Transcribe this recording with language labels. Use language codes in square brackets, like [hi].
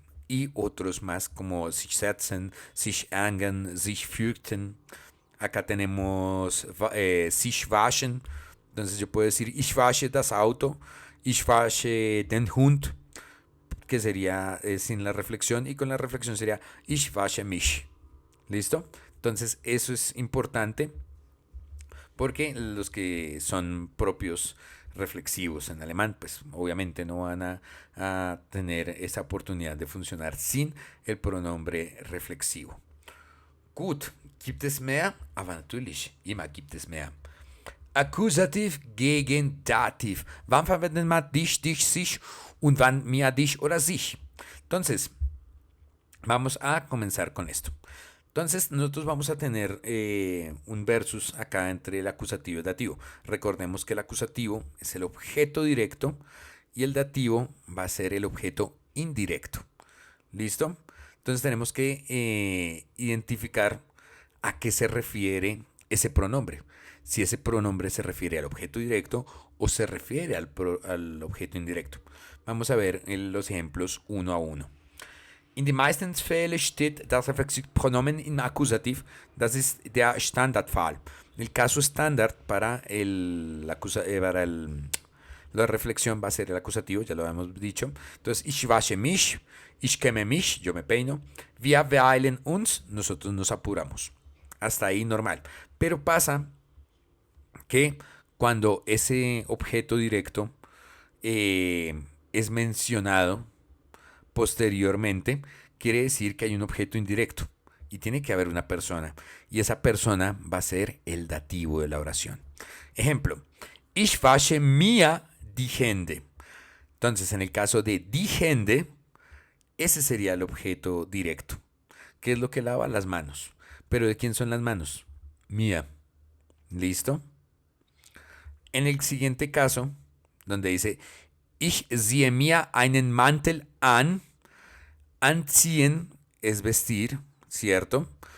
[es] Y otros más como [de] sich setzen, sich ärgern, sich fürchten. [es] Acá tenemos [de] sich waschen. [es] Entonces yo puedo decir [de] ich wasche das Auto, ich wasche den Hund, [es] que sería sin la reflexión, y con la reflexión sería [de] ich wasche mich. [es] ¿Listo? Entonces eso es importante porque los que son propios reflexivos en alemán, pues obviamente no van a tener esa oportunidad de funcionar sin el pronombre reflexivo. [de] Gut, gibt es mehr? Aber natürlich, immer gibt es mehr. Akkusativ gegen Dativ. Wann verwendet man dich, dich, sich und wann mir, dich oder sich? [es] Entonces, vamos a comenzar con esto. Entonces nosotros vamos a tener un versus acá entre el acusativo y el dativo. Recordemos que el acusativo es el objeto directo y el dativo va a ser el objeto indirecto. ¿Listo? Entonces tenemos que identificar a qué se refiere ese pronombre. Si ese pronombre se refiere al objeto directo o se refiere al objeto indirecto. Vamos a ver los ejemplos uno a uno. [de] In den meisten Fällen steht das Reflexivpronomen im Akkusativ. Das ist der Standardfall. [es] El caso estándar para la reflexión va a ser el acusativo, ya lo habíamos dicho. Entonces, [de] ich wasche mich, ich kämme mich, [es] yo me peino. [de] Wir beeilen uns, [es] nosotros nos apuramos. Hasta ahí normal. Pero pasa que cuando ese objeto directo es mencionado posteriormente, quiere decir que hay un objeto indirecto y tiene que haber una persona, y esa persona va a ser el dativo de la oración. Ejemplo, [de] ich wasche mir die Hände. [es] Entonces, en el caso de die Hände, ese sería el objeto directo, que es lo que lava las manos. Pero ¿de quién son las manos? Mía. ¿Listo? En el siguiente caso, donde dice [de] ich ziehe mir einen Mantel an, [es] anziehen es vestir, ¿cierto?